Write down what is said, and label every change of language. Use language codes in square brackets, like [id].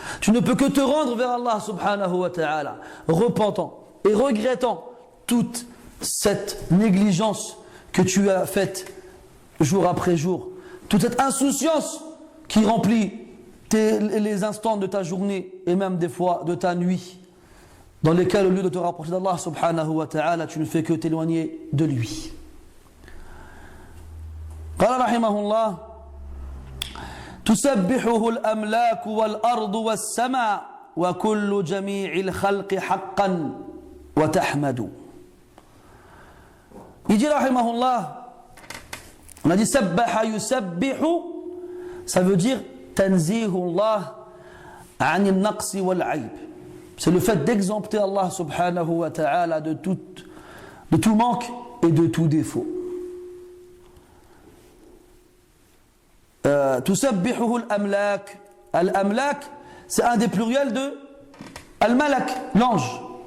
[fr] Tu ne peux que te rendre vers Allah subhanahu wa ta'ala, repentant et regrettant toute cette négligence que tu as faite jour après jour, toute cette insouciance qui remplit les instants de ta journée et même des fois de ta nuit, dans lesquels au lieu de te rapprocher d'Allah subhanahu wa ta'ala, tu ne fais que t'éloigner de lui. [ar] قال رحمه الله تسبحه الأملاك والأرض والسماء وكل جميع الخلق حقا وتحمد. [fr] Il dit [ar] رحمه الله, [fr] on a dit [ar] سبح يسبح, [fr] ça veut dire [ar] تنزيه الله عن النقص والعيب. [fr] C'est le fait d'exempter Allah subhanahu wa ta'ala de tout manque et de tout défaut. [ar] تسبحه الأملاك. [fr] Al-Amlak, c'est un des pluriels de Al-Malak, l'ange.